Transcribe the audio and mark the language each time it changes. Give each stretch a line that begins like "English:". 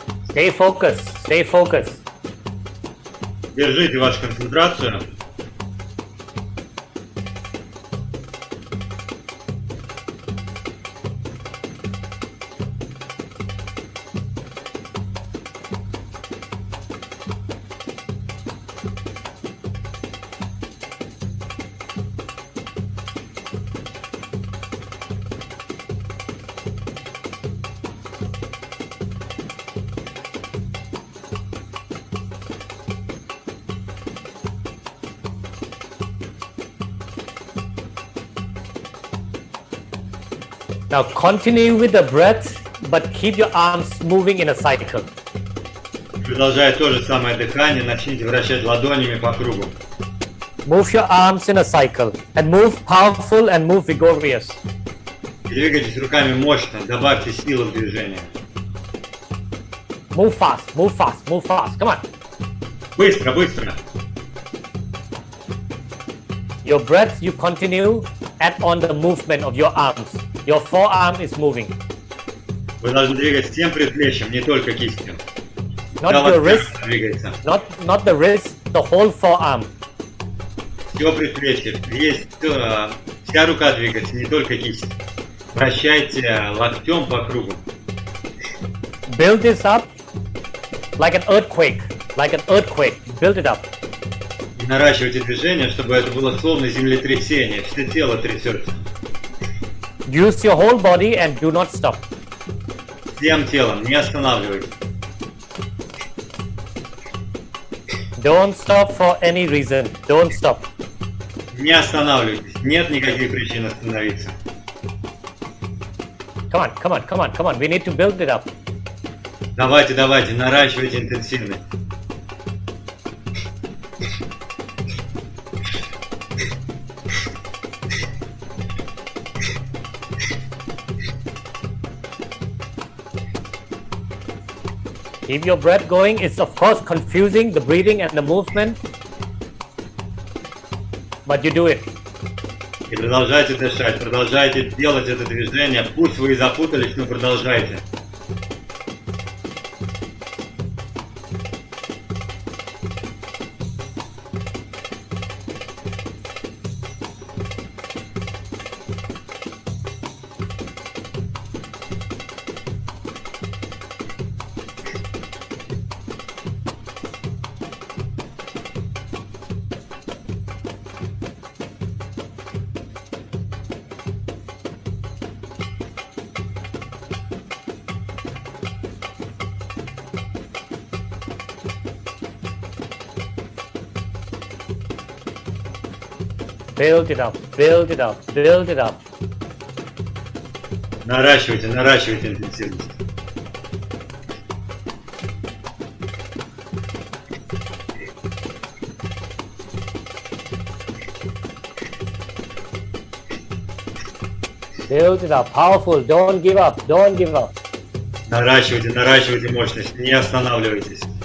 English: Stay focused, stay focused.
Russian: Держите вашу концентрацию.
English: Now continue with the breath, but keep your arms moving in a cycle.
Russian: Продолжая то же самое дыхание, начните вращать ладонями по кругу.
English: Move your arms in a cycle and move powerful and move vigorous.
Russian: Двигайтесь руками мощно, добавьте силы в движение.
English: Move fast, move fast, move fast. Come on.
Russian: Быстро, быстро.
English: Your breath, you continue, add on the movement of your arms. Your forearm is moving.
Russian: Вы должны двигать всем предплечьем, не только кистью.
English: Not your wrist,
Russian: двигается.
English: not the wrist, the whole forearm.
Russian: Все предплечье, вся рука двигается, не только кисть. Вращайте локтем по кругу.
English: Build this up like an earthquake, Build it up.
Russian: И наращивайте движение, чтобы это было словно землетрясение, все тело трясется.
English: Use your whole body and do not stop.
Russian: Всем телом, не останавливайтесь.
English: Don't stop for any reason. Don't stop.
Russian: Не останавливайтесь, нет никаких причин остановиться.
English: Come on. We need to build it up.
Russian: Давайте, наращивайте интенсивность.
English: Keep your breath going. It's of course confusing, the breathing and the movement, but you do it.
Russian: И продолжайте дышать, продолжайте делать это движение. Пусть вы и запутались, но продолжайте.
English: Build it up, build it up, build it up.
Russian: Наращивайте интенсивность.
English: Build it up, powerful, don't give up, don't give up.
Russian: Наращивайте мощность, не останавливайтесь.